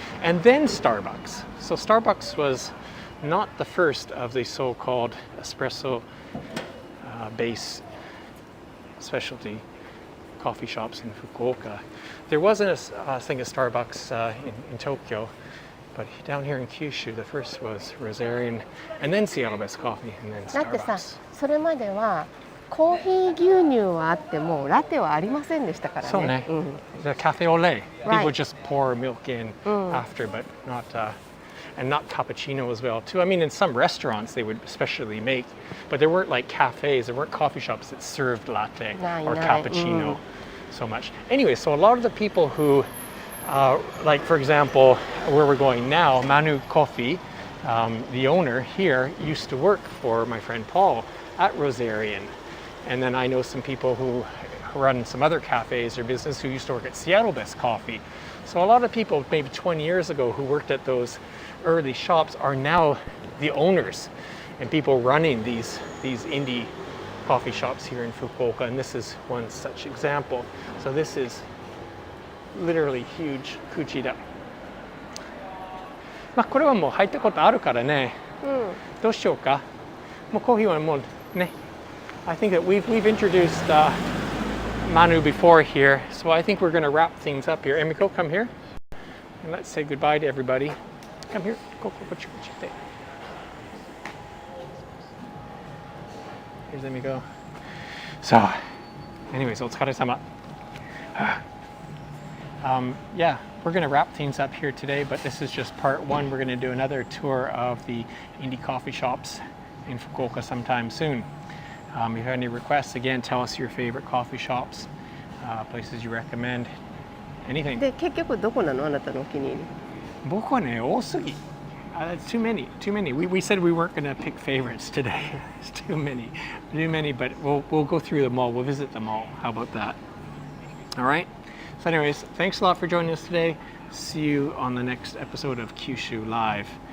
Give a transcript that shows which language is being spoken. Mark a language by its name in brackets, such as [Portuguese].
[English] And then Starbucks. So Starbucks was not the first of the so-called espresso base specialty coffee shops in Fukuoka. There wasn't a thing of Starbucks in Tokyo, but down here in Kyushu, the first was Rosarian, and then Seattle Best Coffee, and then [Japanese] だってさ、 [English] Starbucks. [Japanese] それまではコーヒー牛乳はあってもラテはありませんでしたからね。そうね。うん、 [English] The cafe au lait. Right. People just pour milk in after, but not and not cappuccino as well too. I mean, in some restaurants they would especially make, but there weren't like cafes, there weren't coffee shops that served latte or cappuccino so much. Anyway, so a lot of the people who, like for example, where we're going now, Manu Coffee, the owner here used to work for my friend Paul at Rosarian. And then I know some people who run some other cafes or business who used to work at Seattle Best Coffee. So a lot of people maybe 20 years ago who worked at those early shops are now the owners and people running these indie coffee shops here in Fukuoka, and this is one such example. So this is literally huge Kuchida. [Japanese] まあこれはもう入ったことあるからね。どうしようか。もうコーヒーはもうね。 [English] I think that we've introduced Manu before here, so I think we're going to wrap things up here. Emiko, come here, and let's say goodbye to everybody. Come here. Go. Here's Emiko. So, anyways, [Japanese] お疲れ様. [English] Yeah, we're going to wrap things up here today, but this is just part 1. We're going to do another tour of the indie coffee shops in Fukuoka sometime soon. If you have any requests, again, tell us your favorite coffee shops, places you recommend, anything. [Japanese] で結局どこなのあなたのお気に入り？僕はね、多すぎ。 [English] Too many. We said we weren't going to pick favorites today. It's too many, but we'll go through them all. We'll visit them all. How about that? All right. So anyways, thanks a lot for joining us today. See you on the next episode of Kyushu Live.